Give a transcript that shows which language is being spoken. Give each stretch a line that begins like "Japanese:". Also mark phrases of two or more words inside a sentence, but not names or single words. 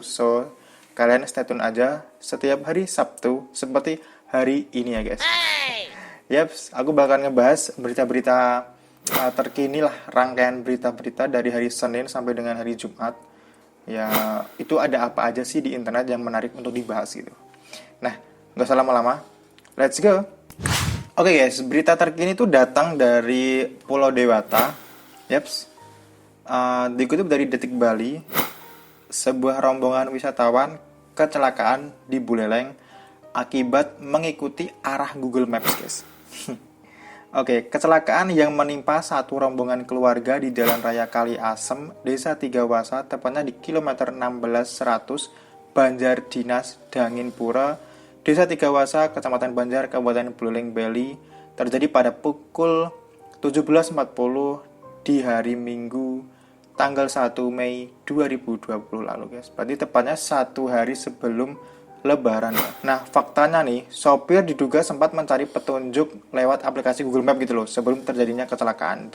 Indonesian: So, kalian
English: stay tune
Indonesian: aja setiap hari Sabtu seperti hari ini ya guys. Yaps, aku bakal ngebahas berita-berita terkini lah, rangkaian berita-berita dari hari Senin sampai dengan hari Jumat. Ya, itu ada apa aja sih di internet yang menarik untuk dibahas gitu. Nah, nggak usah lama-lama,
English: let's go.
Indonesian: Oke guys, berita terkini itu datang dari Pulau Dewata. Yaps, dikutip dari Detik Bali, sebuah rombongan wisatawan kecelakaan di Buleleng akibat mengikuti arah Google Maps, guys. Oke, kecelakaan yang menimpa satu rombongan keluarga di Jalan Raya Kali Asem, Desa Tigawasa, tepatnya di kilometer 1600 Banjar Dinas Danginpura, Desa Tigawasa, Kecamatan Banjar, Kabupaten Buleleng, Bali, terjadi pada pukul 17.40 di hari Minggu, tanggal 1 Mei 2020 lalu, guys. Berarti tepatnya satu hari sebelum Lebaran. Nah, faktanya nih, sopir diduga sempat mencari petunjuk lewat aplikasi Google Map gitu loh, sebelum terjadinya kecelakaan.